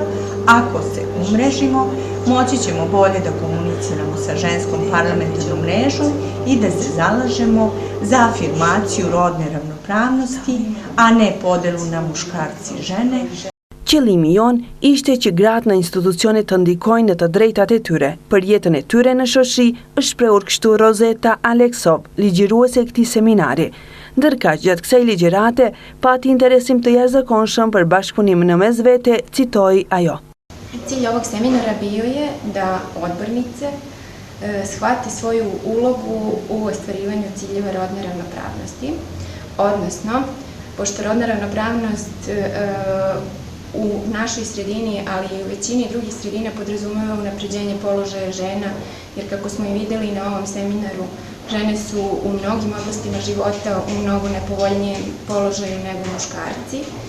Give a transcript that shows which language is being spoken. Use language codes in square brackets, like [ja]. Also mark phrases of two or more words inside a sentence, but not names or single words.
[sr] Ako se umrežimo, moći ćemo bolje da komuniciramo sa ženskom parlamentarnom mrežom i da se zalažemo za afirmaciju rodne ravnopravnosti, a ne podelu na muškarci i žene. [sq] Qëllimi jon ishte që gratë në institucione të ndikojnë në të drejtat e tyre. Për jetën e tyre në shoqëri është shprehur kështu Rozeta Aleksov, ligjëruese e këtij seminari. Ndërkaq, gjatë kësaj ligjërate, pati interesim të jashtëzakonshëm për bashkëpunim në mes vete, citoi ajo. [sr] Cilj ovog seminara bio je da odbornice shvate svoju ulogu u ostvarivanju ciljeva rodne ravnopravnosti, odnosno, pošto rodna ravnopravnost u našoj sredini, ali i u većini drugih sredina podrazumeva unapređenje položaja žena, jer kako smo i videli na ovom seminaru, žene su u mnogim oblastima života u mnogo nepovoljnijem položaju nego muškarci.